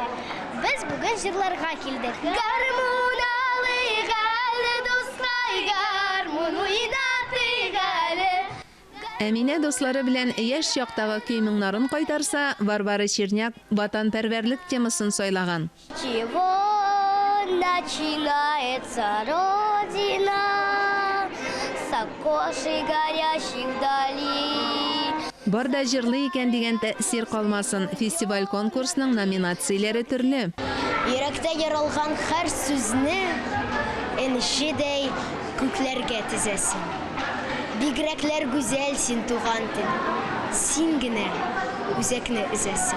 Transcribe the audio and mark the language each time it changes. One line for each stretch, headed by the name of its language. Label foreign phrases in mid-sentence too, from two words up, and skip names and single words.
Tatar: Без бүген җырларга килдек. Гармун алыйк әле дускай, гармун уйнатыйк әле. Әминә дуслары белән яшь чактагы көймеңнарын кайтарса, Варвара Черняк ватанпәрвәрлек темасын сайлаган.
Russian: Чего начинается Родина с окошей горящих вдали?
Tatar: Барда җырлы икән дигән тәэсир калмасын. Фестиваль конкурсының номинацияләре төрле. Йөрәктә яралган һәр сүзне энҗедәй күкләргә тезәсең. Бигрәкләр гүзәл син туган тел. Син генә үзәкне үзәсең.